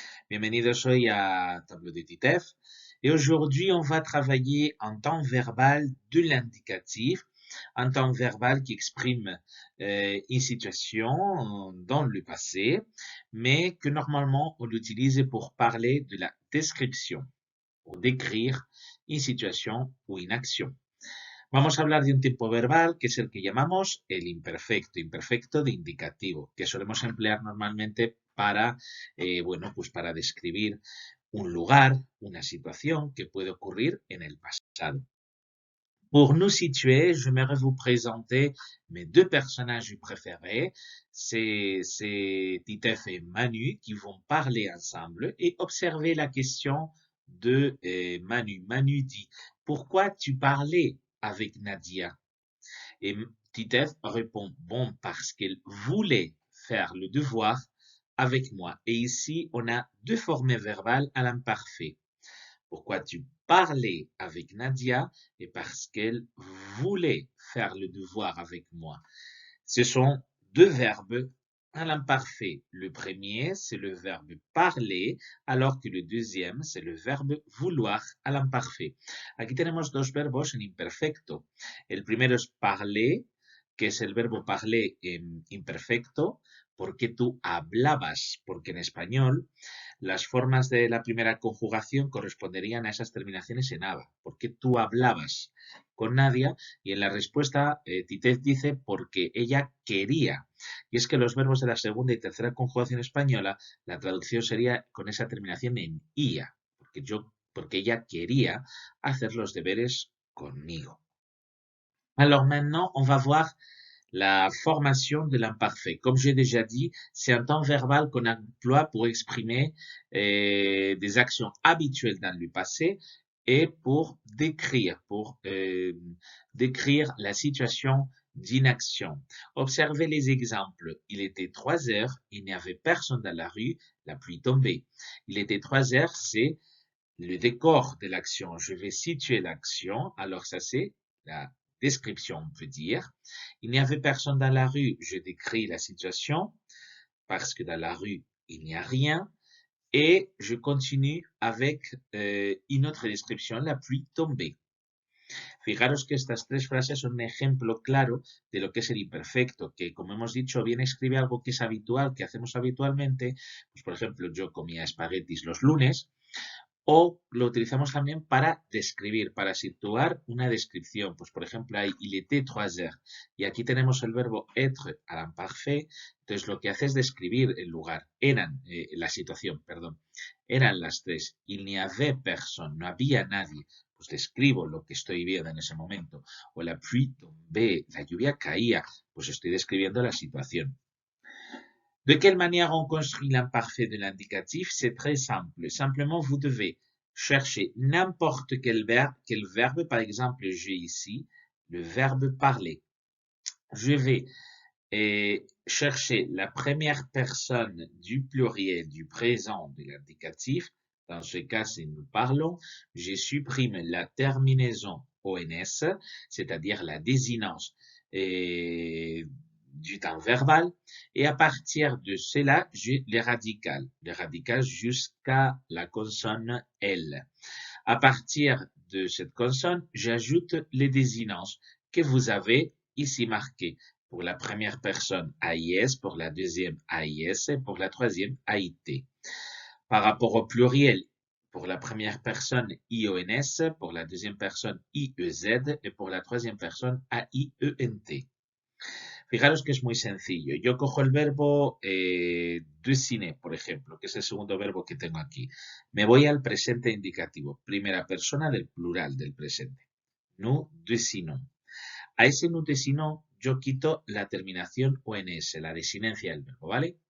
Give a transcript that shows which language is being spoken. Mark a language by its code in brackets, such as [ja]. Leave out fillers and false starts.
[es] Bienvenidos hoy a [fr] tableau de TITEF et aujourd'hui on va travailler en temps verbal de l'indicatif, un temps verbal qui exprime une situation dans le passé, mais que normalement on l'utilise pour parler de la description, pour décrire une situation ou une action. [es] Vamos a hablar de un tiempo verbal que es el que llamamos el imperfecto, imperfecto de indicativo, que solemos emplear normalmente para, bueno, pues para describir un lugar, una situación que puede ocurrir en el pasado. [fr] Pour nous situer, j'aimerais vous présenter mes deux personnages préférés. C'est Titef et Manu qui vont parler ensemble et observer la question de Manu. Manu dit, pourquoi tu parlais avec Nadia? Et Titef répond, bon, parce qu'elle voulait faire le devoir avec moi. Et ici, on a deux formes verbales à l'imparfait. Pourquoi tu parlais avec Nadia et parce qu'elle voulait faire le devoir avec moi. Ce sont deux verbes à l'imparfait. Le premier, c'est le verbe parler, alors que le deuxième, c'est le verbe vouloir à l'imparfait. [es] Aquí tenemos dos verbos en imperfecto. El primero es parler, que es el verbo parler en imperfecto, porque tú hablabas, porque en español las formas de la primera conjugación corresponderían a esas terminaciones en aba, porque tú hablabas con Nadia y en la respuesta Titez dice porque ella quería. Y es que los verbos de la segunda y tercera conjugación española, la traducción sería con esa terminación en ia, porque ella quería hacer los deberes conmigo. [fr] Alors maintenant, on va voir la formation de l'imparfait. Comme j'ai déjà dit, c'est un temps verbal qu'on emploie pour exprimer des actions habituelles dans le passé et pour décrire la situation d'inaction. Observez les exemples. Il était 3 heures, il n'y avait personne dans la rue, la pluie tombait. Il était 3 heures, c'est le décor de l'action. Je vais situer l'action. Alors ça, c'est la description, on peut dire. Il n'y avait personne dans la rue. Je décris la situation parce que dans la rue, il n'y a rien. Et je continue avec une autre description, la pluie tombée. [es] Fijaros que estas tres frases son un ejemplo claro de lo que es el imperfecto, que como hemos dicho, bien escribe algo que es habitual, que hacemos habitualmente. Pues, por ejemplo, yo comía espaguetis los lunes, o lo utilizamos también para describir, para situar una descripción. Pues, por ejemplo, hay [fr] il était 3 heures. [es] Y aquí tenemos el verbo être [fr] à l'imparfait. [es] Entonces, lo que hace es describir el lugar. La situación, perdón. Eran las 3. [fr] Il n'y avait personne. [es] No había nadie. Pues describo lo que estoy viendo en ese momento. O [fr] la pluie tombait. [es] La lluvia caía. Pues estoy describiendo la situación. [fr] De quelle manière on construit l'imparfait de l'indicatif? C'est très simple. Simplement, vous devez chercher n'importe quel verbe. Par exemple, j'ai ici le verbe parler. Je vais chercher la première personne du pluriel du présent de l'indicatif. Dans ce cas, si nous parlons, je supprime la terminaison ONS, c'est-à-dire la désinence du temps verbal. Et à partir de cela, j'ai les radicales jusqu'à la consonne L. À partir de cette consonne, j'ajoute les désinences que vous avez ici marquées. Pour la première personne, AIS, pour la deuxième, AIS, et pour la troisième, AIT. Par rapport au pluriel, pour la première personne, IONS, pour la deuxième personne, IEZ, et pour la troisième personne, AIENT. [es] Fijaros que es muy sencillo. Yo cojo el verbo dessiner, por ejemplo, que es el segundo verbo que tengo aquí. Me voy al presente indicativo, primera persona del plural del presente. [fr] Nous dessinons. [es] A ese [fr] nous dessinons [es] yo quito la terminación ONS, la desinencia del verbo, ¿vale?